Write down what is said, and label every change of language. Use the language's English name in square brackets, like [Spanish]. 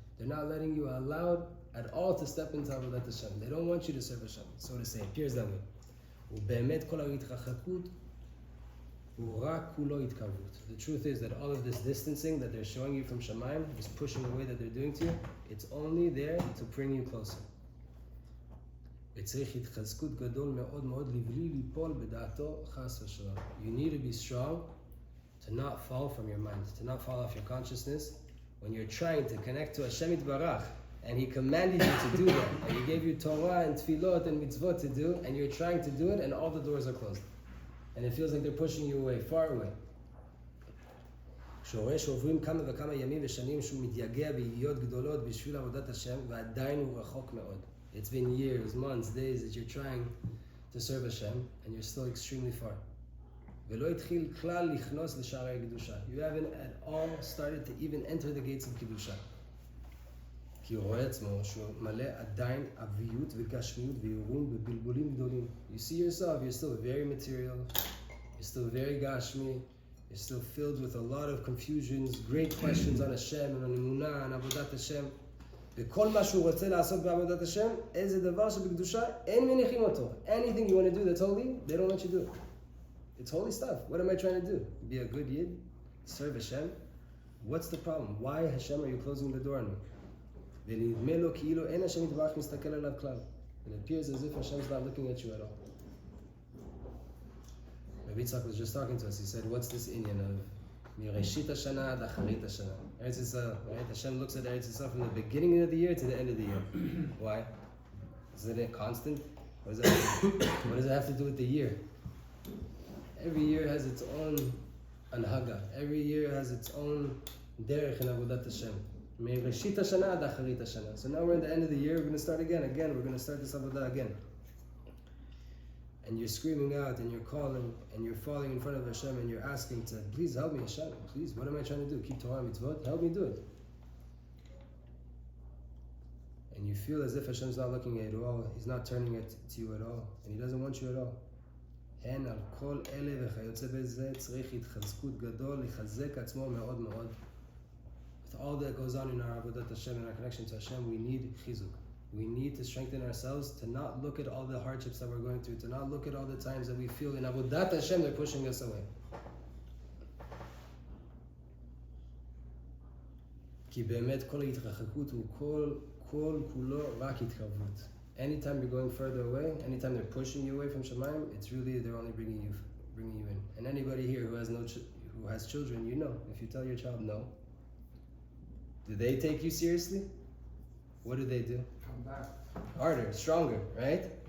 [English] They're not letting you allowed at all to step into Avodat Hashem. They don't want you to serve Hashem, so to say. It appears that way. [Hebrew] U'be'emet kol ha'itchachakut u'rak kulo itkavut. [English] The truth is that all of this distancing that they're showing you from Shamayim, this pushing away that they're doing to you, it's only there to bring you closer. [Hebrew] וצריך התחזקות גדול מאוד מאוד לבלי ליפול בדעתו חס ושלום. [English] You need to be strong to not fall from your mind, to not fall off your consciousness when you're trying to connect to Hashem Yitbarach, and He commanded you to do that, and He gave you Torah and Tfilot and Mitzvot to do, and you're trying to do it, and all the doors are closed. And it feels like they're pushing you away, far away. [Hebrew] כשרואה שעוברים כמה וכמה ימים ושנים שהוא מתייגע בידיעות גדולות בשביל עבודת השם, ועדיין הוא רחוק מאוד. [English] It's been years, months, days that you're trying to serve Hashem, and you're still extremely far. [Hebrew] ולא התחיל כלל לכנוס לשערי הקדושה. [English] You haven't at all started to even enter the gates of קדושה. [Hebrew] כי הוא רואה עצמו שהוא מלא עדיין אביות וגשמיות וירום ובלבולים גדולים. [English] You see yourself, you're still very material, you're still very gashmi, you're still filled with a lot of confusions, great questions on Hashem and on אמונה, on עבודת השם. [Hebrew] וכל מה שהוא רוצה לעשות בעבודת השם, איזה דבר שבקדושה, אין מניחים אותו. [English] Anything you want to do that's holy, they don't let you do it. It's holy stuff. What am I trying to do? Be a good yid? Serve Hashem? What's the problem? Why, Hashem, are you closing the door on me? [Hebrew] ונדמה לו כאילו אין השם יתברך מסתכל עליו כלל. [English] It appears as if Hashem's not looking at you at all. Rabbi Yitzhak was just talking to us. He said, what's this inyan of [Hebrew] מראשית השנה עד אחרית השנה? [English] Eretz Yisrael, right? Hashem looks at Eretz Yisrael from the beginning of the year to the end of the year. Why? Isn't it constant? What does it have to do with the year? Every year has its own anhaga. Every year has its own derech in avodat Hashem. [Hebrew] מראשית השנה עד אחרית השנה. [English] So now we're at the end of the year, we're going to start again. We're going to start this avodah again. And you're screaming out, and you're calling, and you're falling in front of Hashem, and you're asking to, please help me, Hashem. Please, what am I trying to do? Keep Torah mitzvot? Help me do it. And you feel as if Hashem's not looking at you at all. He's not turning it to you at all. And He doesn't want you at all. [Hebrew] הן על כל אלה וכיוצא בזה צריך התחזקות גדול לחזק עצמו מאוד מאוד. [English] With all that goes on in our avodat Hashem and our connection to Hashem, we need chizuk. We need to strengthen ourselves to not look at all the hardships that we're going through, to not look at all the times that we feel in avodat Hashem they're pushing us away. [Hebrew] כי באמת כל ההתרחקות הוא כל כולו רק התקרבות. [English] Anytime you're going further away, anytime they're pushing you away from Shemayim, it's really they're only bringing you in. And anybody here who has children, you know, if you tell your child no, do they take you seriously? What do? Come back. Harder, stronger, right?